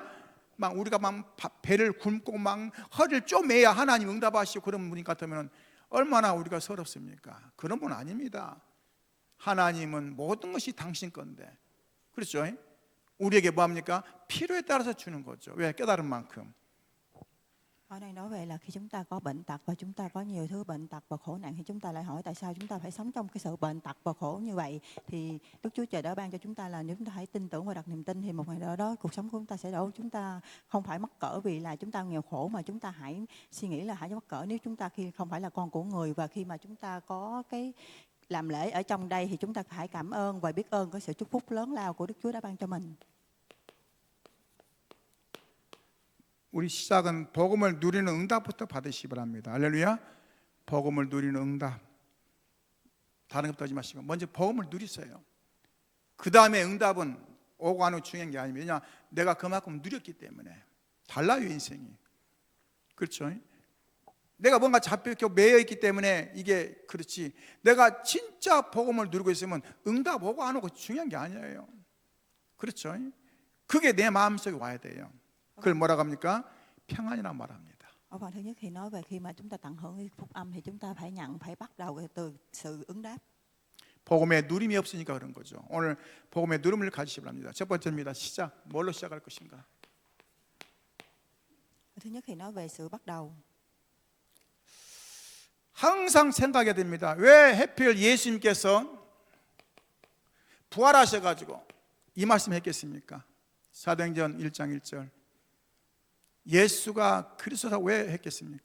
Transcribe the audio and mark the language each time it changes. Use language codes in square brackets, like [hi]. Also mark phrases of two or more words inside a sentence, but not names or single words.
[ko] 막 우리가 막 배를 굶고 막 허리를 쪼매야 하나님 응답하시고 그런 분이 같으면 얼마나 우리가 서럽습니까? 그런 분 아닙니다. 하나님은 모든 것이 당신 건데, 그렇죠? 우리에게 뭐합니까? 필요에 따라서 주는 거죠. 왜? 깨달은 만큼. [vi] Ở đây nói về là khi chúng ta có bệnh tật và chúng ta có nhiều thứ bệnh tật và khổ nạn, thì chúng ta lại hỏi tại sao chúng ta phải sống trong cái sự bệnh tật và khổ như vậy. Thì Đức Chúa Trời đã ban cho chúng ta là nếu chúng ta hãy tin tưởng và đặt niềm tin thì một ngày nào đó cuộc sống của chúng ta sẽ đổi. Chúng ta không phải mắc cỡ vì là chúng ta nghèo khổ, mà chúng ta hãy suy nghĩ là hãy mắc cỡ nếu chúng ta khi không phải là con của người, và khi mà chúng ta có cái làm lễ ở trong đây thì chúng ta hãy cảm ơn và biết ơn cái sự chúc phúc lớn lao của Đức Chúa đã ban cho mình. [ko] 우리 시작은 복음을 누리는 응답부터 받으시기 바랍니다. 할렐루야. 복음을 누리는 응답. 다른 것도 하지 마시고 먼저 복음을 누리세요. 그 다음에 응답은 오고 안 오고 중요한 게 아닙니다. 왜냐, 내가 그만큼 누렸기 때문에. 달라요, 인생이. 그렇죠? 내가 뭔가 잡혀 매여 있기 때문에 이게 그렇지, 내가 진짜 복음을 누리고 있으면 응답 오고 안 오고 중요한 게 아니에요. 그렇죠? 그게 내 마음속에 와야 돼요. 그걸 뭐라고 합니까? 평안이라고 말합니다. [vi] Ở phần thứ nhất thì nói về khi mà chúng ta tận hưởng cái phúc âm thì chúng ta phải bắt đầu từ sự ứng đáp. [ko] 복음에 누림이 없으니까 그런 거죠. 오늘 복음의 누림을 가지시기 바랍니다. 첫 번째입니다. 시작. 뭘로 시작할 것인가? [vi] Thứ nhất thì nói về sự bắt đầu. [ko] 항상 생각해야 됩니다. 왜 하필 예수님께서 부활하셔가지고 이 말씀 했겠습니까? 사도행전 1장 1절. 예수가 그리스도라고 왜 했겠습니까?